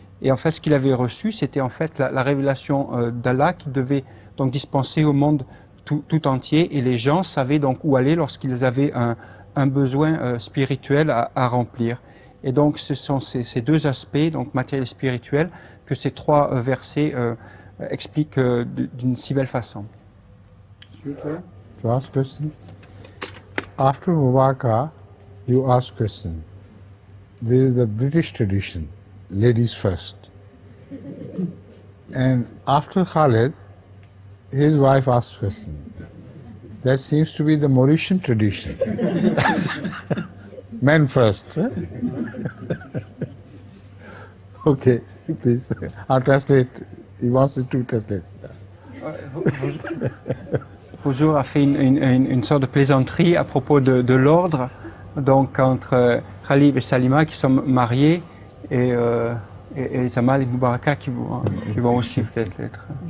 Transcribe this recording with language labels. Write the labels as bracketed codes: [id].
[fr] Et en fait, ce qu'il avait reçu, c'était en fait la révélation d'Allah qui devait donc dispenser au monde tout entier. Et les gens savaient donc où aller lorsqu'ils avaient un besoin spirituel à remplir. Et donc, ce sont ces deux aspects, donc matériel et spirituel, que ces trois versets expliquent d'une si belle façon. [en] To ask question. After Mubarakah, you ask question. There is the British tradition, ladies first. And after Khalid, his wife asks question. That seems to be the Mauritian tradition. Men first. Okay, please. I'll translate. He wants it to translate. [fr] Huzur a fait une sorte de plaisanterie à propos de l'ordre, donc entre Khalid et Salima qui sont mariés et Jamal et Mubarakah qui vont aussi peut-être l'être.